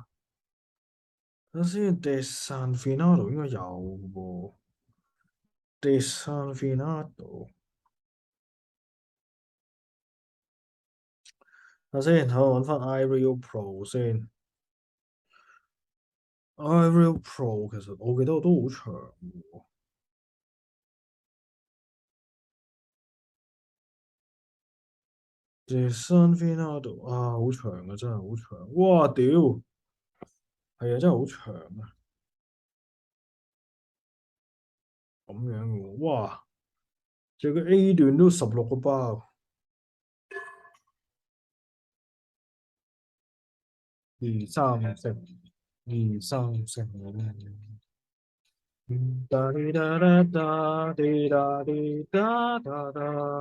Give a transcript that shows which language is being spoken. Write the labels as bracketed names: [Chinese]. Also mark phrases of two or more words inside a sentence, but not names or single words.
[Cantonese] 等先，De San Fernando 應該有喎。De San Fernando，等先，我揾翻 iReal Pro 先。iReal Pro 其實我記得我都好長喎。De San Fernando 啊，好長啊，真係好長。哇，屌！係啊，真係好長啊。咁樣嘅喎，哇！仲有個 A 段都16個包。二三四，二三四。哒滴哒哒哒滴哒滴哒哒哒，